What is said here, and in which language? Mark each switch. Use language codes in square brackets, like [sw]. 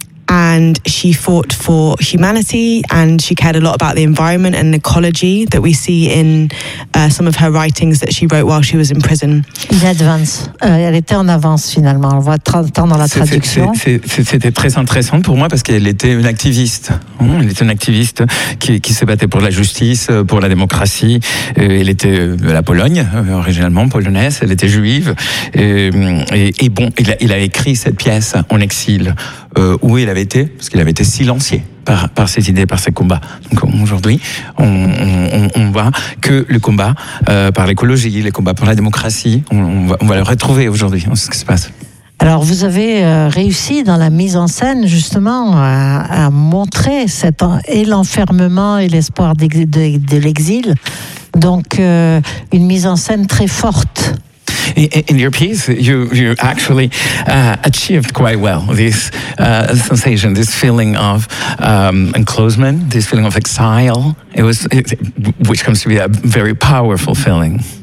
[en] And she fought for humanity, and she cared a lot about the environment and ecology that we see in some of her writings that she wrote while she was in prison. [fr] Elle était en avance finalement. On voit tant dans la traduction. C'était très intéressant pour moi parce qu'elle était une activiste. Elle était une activiste qui se battait pour la justice, pour la démocratie. Elle était de la Pologne, originellement polonaise. Elle était juive. Il a écrit cette pièce en exil. Où il avait été, parce qu'il avait été silencié par ses idées, par ses combats. Donc aujourd'hui, on voit que le combat par l'écologie, le combat pour la démocratie, on va le retrouver aujourd'hui, on sait ce qui se passe. Alors vous avez réussi dans la mise en scène justement à montrer et l'enfermement et l'espoir de l'exil. Donc une mise en scène très forte. [en] In your piece, you actually achieved quite well this sensation, this feeling of enclosement, this feeling of exile. It was, which comes to be a very powerful feeling.